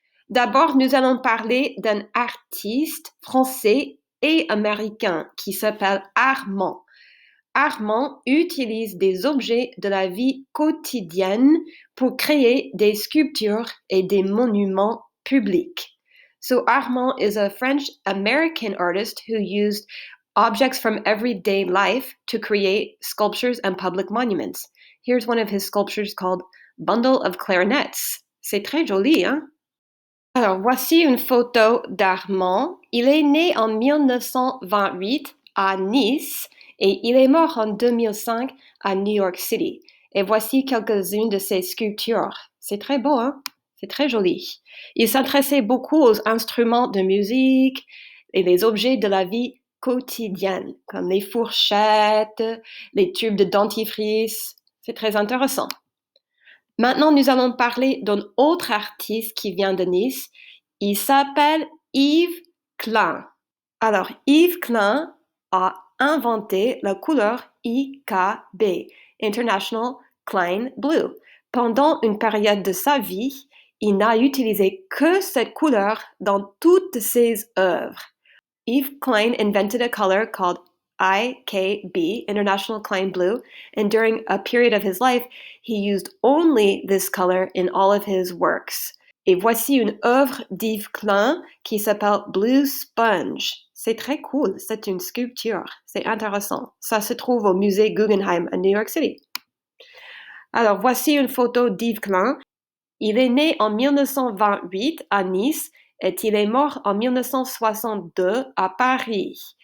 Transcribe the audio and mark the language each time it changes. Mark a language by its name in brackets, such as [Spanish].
[French] D'abord, nous allons parler d'un artiste français et américain qui s'appelle Armand. Armand utilise des objets de la vie quotidienne pour créer des sculptures et des monuments publics. [English] So Armand is a French-American artist who used objects from everyday life to create sculptures and public monuments. Here's one of his sculptures called Bundle of Clarinets. [French] C'est très joli, hein? Alors, voici une photo d'Armand. Il est né en 1928 à Nice et il est mort en 2005 à New York City. Et voici quelques-unes de ses sculptures. C'est très beau, hein? C'est très joli. Il s'intéressait beaucoup aux instruments de musique et les objets de la vie quotidienne, comme les fourchettes, les tubes de dentifrice. C'est très intéressant. Maintenant, nous allons parler d'un autre artiste qui vient de Nice. Il s'appelle Yves Klein. Alors, Yves Klein a inventé la couleur IKB, International Klein Blue. Pendant une période de sa vie, il n'a utilisé que cette couleur dans toutes ses œuvres. [English] Yves Klein invented a color called IKB, International Klein Blue, and during a period of his life, he used only this color in all of his works. [French] Et voici une œuvre d'Yves Klein qui s'appelle Blue Sponge. C'est très cool, c'est une sculpture, c'est intéressant. Ça se trouve au musée Guggenheim à New York City. Alors voici une photo d'Yves Klein. Il est né en 1928 à Nice et il est mort en 1962 à Paris.